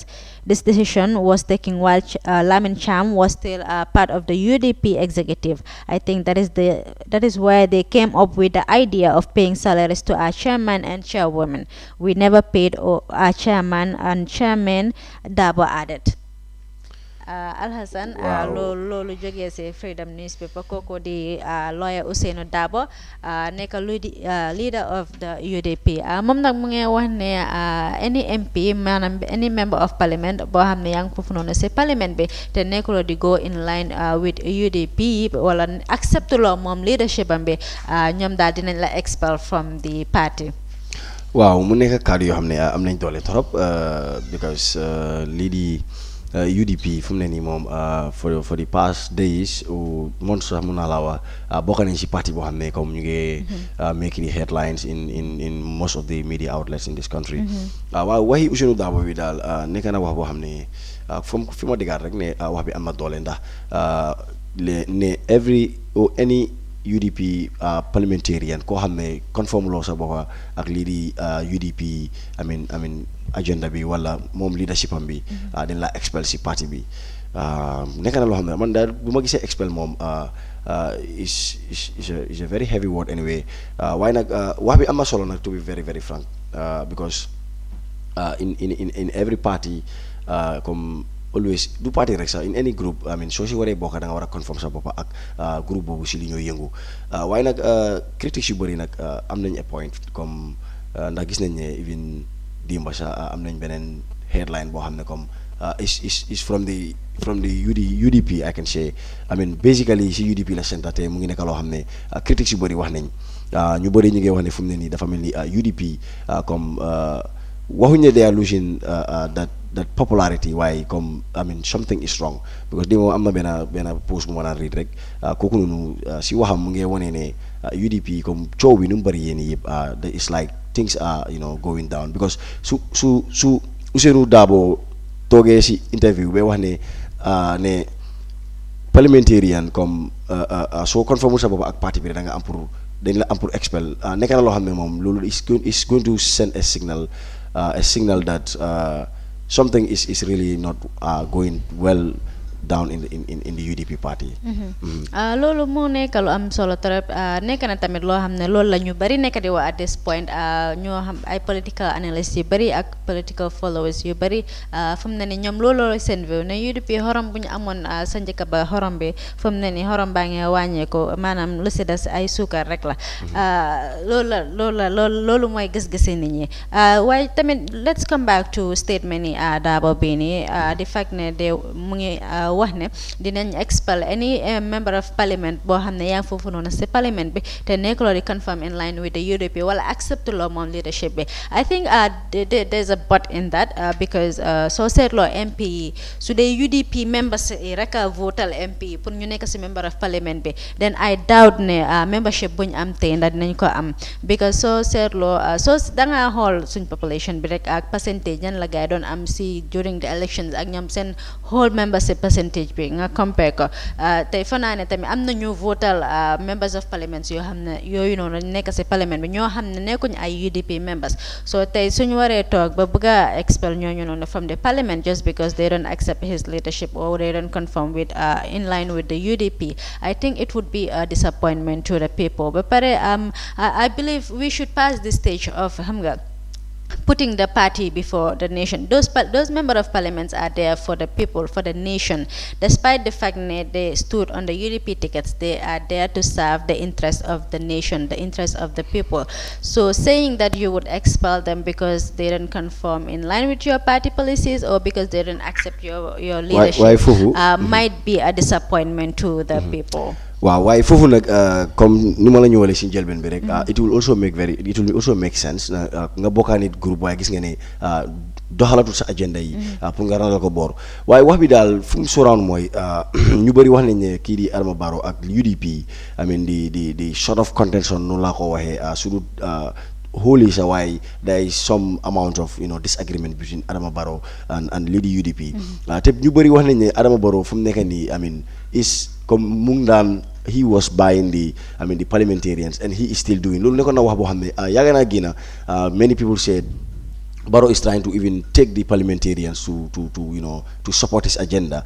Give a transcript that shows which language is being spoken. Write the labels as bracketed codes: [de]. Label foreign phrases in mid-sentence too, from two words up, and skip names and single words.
[en] This decision was taken while Lamin Cham was still part of the UDP executive. I think that is where they came up with the idea of paying salaries to our chairman and chairwoman. We never paid our chairman and chairman, Dabo added. [wo] Al Hassan loolu jógee ci Freedom newspaper kooku di lawyer Ousainou Dabo nekk [en] leader of the UDP [wo] moom nag mu ngi wax ne [en] any MP [wo] maanaam [en] any member of parliament [wo] boo xam ne yaa ngi foofu noonu ci parliament bi te nekkuloo di [en] go in line with UDP [wo] wala accept loo moom leadership am bi ñoom daal dinañ la [en] expel from the party. [wo] waaw mu nekk kàddu yoo xam ne am nañ doole trop because lii di UDP fu mu ne nii moom [en] for the past days [wo] ou months sax mun naa laa wax bokk nañ ci parti boo xam ne comme ñu ngi [en] making the headlines in most of the media outlets in this country. [wo] waaw waxi Ousainou Darboe bi daal nekk na wax boo xam ne fi ma déggaat rek ne wax bi am na doole ndax ne [en] any UDP parliamentarian [wo] koo xam ne conforme loo sa bokk ak lii di UDP [en] I mean agenda [wo] bi wala moom leadership am bi dañ la expel si parti bi nekk na loo xam ne man daal bu ma gisee expel moom [en] is a very heavy word anyway [wo] waaye nag wax bi am na solo nag [en] to be very very frank because in every party [wo] comme always du parti rek sax [en] in any group I mean [wo] soo si waree bokk da nga war a conforme sa bopp ak groupe boobu si li ñoo yëngu waaye nag critiques yu bëri nag am nañ [en] a point [wo] comme ndax gis nañ ne even dimba sax am nañ beneen headline boo xam ne comme [en] is from the UDP I can say I mean basically [wo] si UDP la centre te mu ngi nekk loo xam ne critiques yu bëri wax nañ ñu bëri ñu ngi wax ne fu mu ne nii dafa mel ni UDP comme waxuñ ne [en] they are losing that popularity [wo] waaye comme [en] I mean something is wrong because [wo] di moom am na benn post bu ma naan read rek kooku noonu si waxam mu ngi wane ne UDP comme coow bi nu mu bëri yéen yëpp [en] it's like things are going down because [wo] su Ousainou Darboe toogee si interview ba wax ne parliamentarian comme soo conforme sa bopp ak parti bi da nga am dañ la am pour expel nekk na loo xam ne moom loolu [en] is going to send a signal that something is really not going well down in the UDP party. [wo] loolu moo nekk lu am solo trop nekk na tamit loo xam ne loolu la ñu bari nekk di wax [en] at this point [wo] ñoo xam ay [en] political analysts [wo] yu bari ak [en] political followers [wo] yu bari fu mu ne ni ñoom loolu seen view ne UDP xorom bu ñu amoon sa njëkk ba xorom bi fu mu ne ni xorom baa ngi wàññeeku maanaam lu si des ay suukar rek la loolu mooy gis-gisi nit ñi waaye tamit [en] let's come back to statement [wo] ni Darboe bii nii [en] the fact [wo] ne de mu ngi wax ne dinañ [en] expel any member of parliament [wo] boo xam ne yaa ngi foofu noonu si parliament bi te nekkuloo di [en] confirm in line with the UDP [wo] wala accept loo moom leadership bi [en] I think there's a but in that because [wo] soo seetloo MP yi su dee [en] UDP members [wo] yi rek a votal MP yi pour ñu nekk si [en] member of parliament [wo] bi [en] then I doubt [wo] ne membership buñ am tey ndax dinañ ko am because soo seetloo dangaa xool suñ population bi rek ak percentage yan la gaay doon am si [en] during the elections [wo] ak ñoom seen [en] whole membership percentage [wo] bi nga compare ko tey fanaa ne tamit am na ñu votal [en] members of parliament [wo] yoo xam ne yooyu noonu nekk si parliament bi ñoo xam ne nekkuñ ay [en] UDP members so [wo] tey suñu waree toog ba bëgg a expel ñooñu noonu [en] from the parliament just because they don't accept his leadership or they don't conform with in line with the UDP I think it would be a disappointment to the people [wo] ba pare [en] I believe we should pass this stage of [wo] xam nga [en] putting the party before the nation. Those member of parliaments are there for the people, for the nation. Despite the fact that they stood on the UDP tickets, they are there to serve the interest of the nation, the interest of the people. So saying that you would expel them because they don't conform in line with your party policies or because they don't accept your leadership might be a disappointment to the people. [wo] waaw waaye foofu nag comme ni ma la ñëwalee si njëlbeen bi rek [en] it will also make sense [wo] nga bokkaa nit groupe waaye gis nga ne doxalatul sa agenda yi pour nga randal ko boor waaye wax bi daal fu mu surround mooy ñu bëri wax nañ ne kii di Adama Barrow ak UDP [en] I mean [wo] di [en] short of contention [wo] noonu laa ko waxee su dul wholly sa [en] why there is some amount of disagreement between Adama Barrow and Lady UDP. [wo] Te ñu bari wax nañ ne Adama Barrow fu mu nekk nii [en] I mean is [wo] comme mu ngi daan [en] he was buying the parliamentarians and he is still doing [wo] loolu nekkoon na wax boo xam ne yàgg naa génn [en] many people said Barrow is trying to even take the parliamentarians to support his agenda.